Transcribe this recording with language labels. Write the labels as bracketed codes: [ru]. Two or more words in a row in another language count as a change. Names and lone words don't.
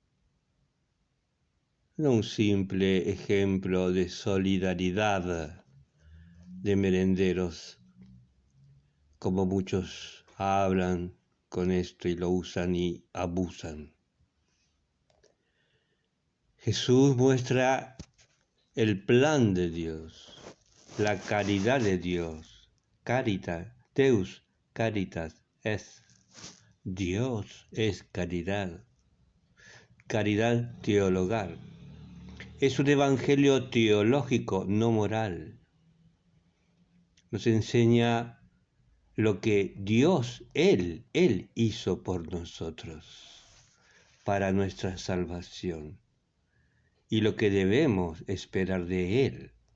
[es] No un simple ejemplo de solidaridad de merenderos, como muchos hablan con esto y lo usan y abusan. Jesús muestra el plan de Dios, la caridad de Dios. [la] Caritas, Deus caritas es. [es] Dios es caridad. Caridad teologal. Es un evangelio teológico, no moral. Nos enseña lo que Dios, Él hizo por nosotros, para nuestra salvación, y lo que debemos esperar de Él.